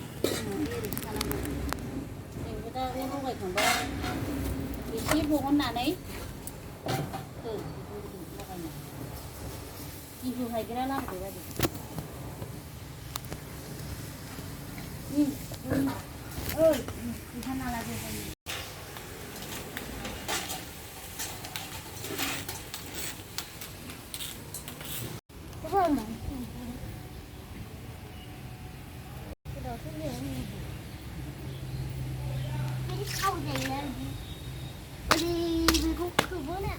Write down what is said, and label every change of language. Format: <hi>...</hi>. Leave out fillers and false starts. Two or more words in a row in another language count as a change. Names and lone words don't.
<brx>जोंबो दा बे लगायखांबा एसे बहननानै हो लगायना गिहु हायग्रा लाबोदो बायदि ओइ बिफाना लादो</brx> <vi>Không. Cái khâu này là đi mình cũng không muốn nè.</vi>